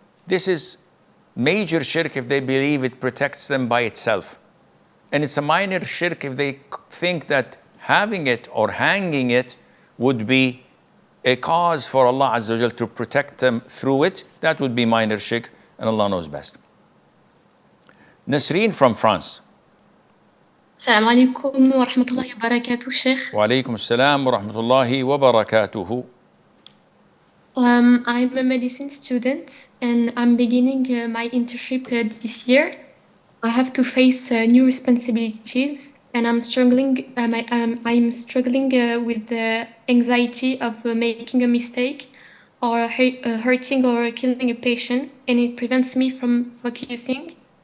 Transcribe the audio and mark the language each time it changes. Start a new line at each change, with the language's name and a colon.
English: This is major shirk if they believe it protects them by itself. And it's a minor shirk if they think that having it or hanging it would be a cause for Allah Azza wa Jal to protect them through it. That would be minor shirk, and Allah knows best. Nasreen from France.
Arabic: السلام عليكم ورحمة الله وبركاته شيخ. وعليكم السلام ورحمة الله وبركاته.
English: I'm a medicine student and I'm beginning my internship this year. I have to face new responsibilities and I'm struggling. I'm struggling with the anxiety of making a mistake or hurting or killing a patient, and it prevents me from focusing.